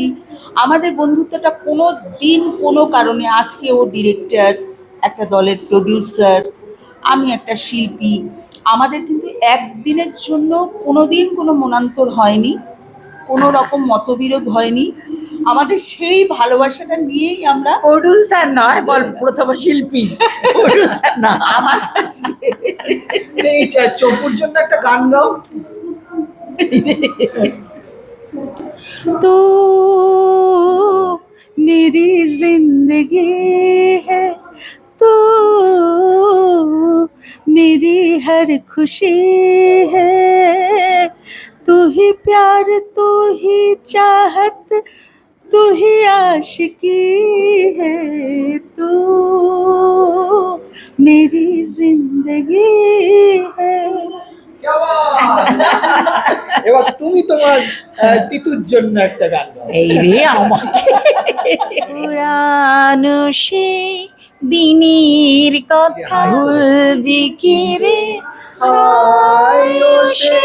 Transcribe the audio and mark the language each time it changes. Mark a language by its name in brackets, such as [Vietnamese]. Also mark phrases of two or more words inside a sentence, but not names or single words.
[Bangla] আমাদের বন্ধুত্বটা কোনো দিন কোনো কারণে, আজকে ও ডিরেক্টর, একটা দলের প্রডিউসার, আমি একটা শিল্পী, আমাদের কিন্তু একদিনের জন্য কোনো দিন কোনো মনান্তর হয়নি, কোনো রকম মতবিরোধ হয়নি। আমাদের সেই ভালোবাসাটা নিয়েই আমরা প্রডিউসার নয়, বল প্রথম শিল্পী, প্রডিউসার না আমার কাছে। এই চপুর জন্য একটা গান গাও। [Hindi] तू मेरी जिंदगी है, तू मेरी हर खुशी है, तू ही प्यार, तू ही चाहत, तू ही आशिकी है, तू मेरी जिंदगी है। [Bangla] এবার তুমি তোমার তিতুর জন্য একটা গান গাও। এই রে আমাকে পুরানো সেই দিনের কথা ভুলবি কি রে, হায় ও সে